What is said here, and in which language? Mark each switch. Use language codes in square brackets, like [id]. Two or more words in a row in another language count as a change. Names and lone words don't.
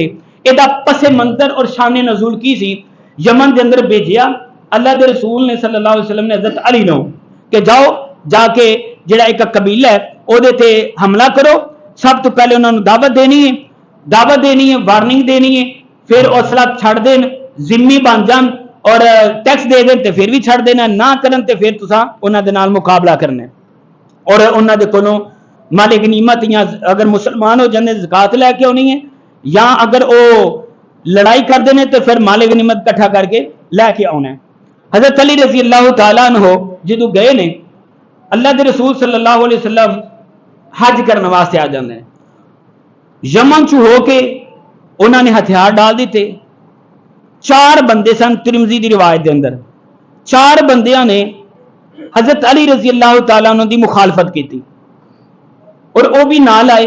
[pa] اے دا پس منظر اور شان نزول کی سی, یمن دے اندر بھیجیا اللہ دے رسول نے صلی اللہ علیہ وسلم نے حضرت علی نو کہ جاؤ جا کے جڑا ایک قبیلہ ہے او دے تے حملہ کرو. سب تو پہلے انہوں نے دعوت دینی ہے, وارننگ دینی ہے, پھر اسلحہ چھڑ دین، ذمہ بن جان اور ٹیکس دے دین تے پھر بھی چھڑ دینا، نہ کرن تے پھر تساں انہاں دے نال مقابلہ کرنا اور انہاں دے کولوں مال غنیمت یا اگر مسلمان ہو جاندے زکات لے کے آنی ہے، یا اگر وہ لڑائی کر دینے تو پھر مال غنیمت کٹھا کر کے لے کے آنا ہے۔ حضرت علی رضی اللہ تعالیٰ عنہ جدو گئے نے اللہ دے رسول صلی اللہ علیہ وسلم حج کرنے واسطے آ جاندے ہیں، یمن چو ہو کے انہوں نے ہتھیار ڈال دیتے، 4 بندے سن ترمذی دی روایت دے اندر، 4 بندیاں نے حضرت علی رضی اللہ تعالیٰ عنہ دی مخالفت کی تھی اور وہ بھی نال آئے۔